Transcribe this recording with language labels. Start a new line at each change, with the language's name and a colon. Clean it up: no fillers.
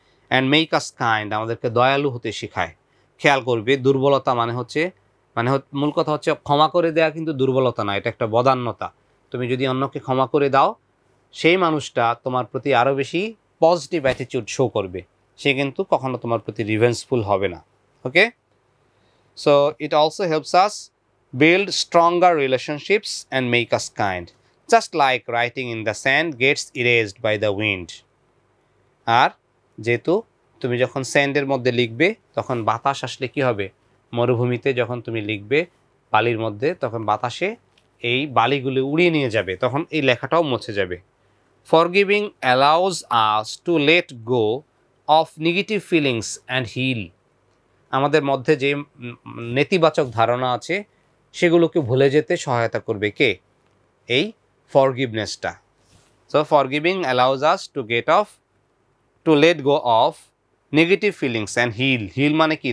English: and make us kind,
Bangla: আমাদেরকে দয়ালু হতে শেখায়। খেয়াল করবে, দুর্বলতা মূল কথা হচ্ছে ক্ষমা করে দেওয়া কিন্তু দুর্বলতা না, এটা একটা বদান্যতা। তুমি যদি অন্যকে ক্ষমা করে দাও, সেই মানুষটা তোমার প্রতি আরও বেশি পজিটিভ অ্যাটিটিউড শো করবে, সে কিন্তু কখনো তোমার প্রতি রিভেঞ্জফুল হবে না।
English: Okay, so it also helps us build stronger relationships and make us kind, just like writing in the sand gets erased by the wind.
Bangla: আর যেহেতু তুমি যখন স্যান্ডের মধ্যে লিখবে, তখন বাতাস আসলে কি হবে, মরুভূমিতে যখন তুমি লিখবে বালির মধ্যে, তখন বাতাসে এই বালিগুলো উড়িয়ে নিয়ে যাবে, তখন এই লেখাটাও মুছে যাবে।
English: Forgiving allows us to let go of negative feelings and heal.
Bangla: আমাদের মধ্যে যে নেতিবাচক ধারণা আছে সেগুলোকে ভুলে যেতে সহায়তা করবে কে? এই ফরগিভনেসটা।
English: So forgiving allows us to let go of negative feelings and heal. Heal
Bangla: মানে কি?